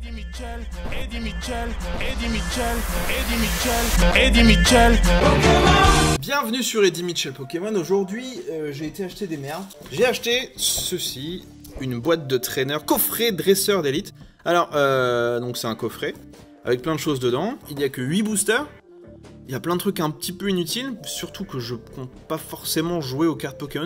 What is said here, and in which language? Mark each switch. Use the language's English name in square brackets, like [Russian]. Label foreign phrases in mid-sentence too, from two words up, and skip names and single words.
[French] Mitchell, Eddie Mitchell, Eddie Mitchell, Eddie Mitchell, Eddie Mitchell. Bienvenue sur Eddie Mitchell Pokémon. Aujourd'hui, j'ai été acheter des merdes. J'ai acheté ceci, une boîte de trainer coffret dresseur d'élite. Alors, donc c'est un coffret avec plein de choses dedans. Il n'y a que 8 boosters. Il y a plein de trucs un petit peu inutiles, surtout que je compte pas forcément jouer aux cartes Pokémon.